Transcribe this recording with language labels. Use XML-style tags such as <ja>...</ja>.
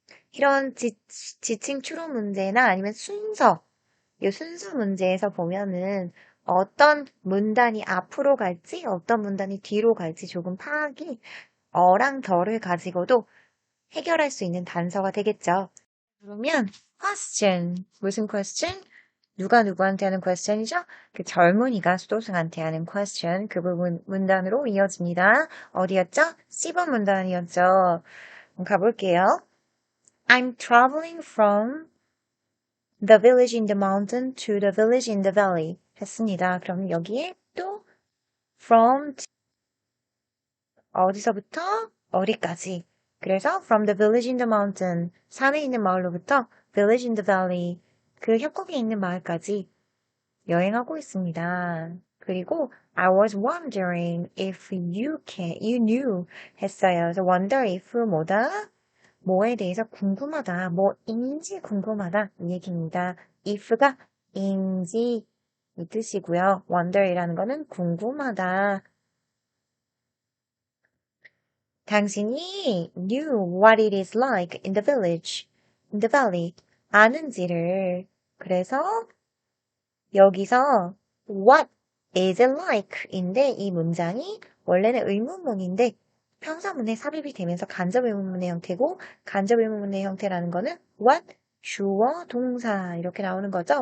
<ko>이런 지칭 추론 문제나 아니면 순서, 이 순서 문제에서 보면은 어떤 문단이 앞으로 갈지 어떤 문단이 뒤로 갈지 조금 파악이 어랑 덜을 가지고도 해결할 수 있는 단서가 되겠죠. 그러면</ko> <en>question, 무슨 question?</en> <ko>누가 누구한테 하는 question이죠? 그 젊은이가 수도승한테 하는 question, 그 부분 문단으로 이어집니다. 어디였죠? C번 문단이었죠. 가볼게요.</ko> <en>I'm traveling from the village in the mountain to the village in the valley</en> <ko>했습니다. 그럼 여기에 또 from 어디서부터 어디까지. 그래서</ko> <en>from the village in the mountain,</en> <ko>산에 있는 마을로부터</ko> <en>village in the valley,</en> <ko>그 협곡에 있는 마을까지 여행하고 있습니다. 그리고</ko> <en>I was wondering if you knew</en> <ko>했어요. 그래서 wonder if 뭐다? 뭐에 대해서 궁금하다. 뭐인지 궁금하다. 이 얘기입니다. if가 인지 이 뜻이고요. wonder이라는 거는 궁금하다. 당신이</ko> <en>knew what it is like in the village, in the valley.</en> <ko>아는지를. 그래서 여기서</ko> <en>what is it like</en> <ko>인데 이 문장이 원래는 의문문인데 평서문에 삽입이 되면서 간접 의문문의 형태고 간접 의문문의 형태라는 거는 what 주어 동사 이렇게 나오는 거죠.</ko>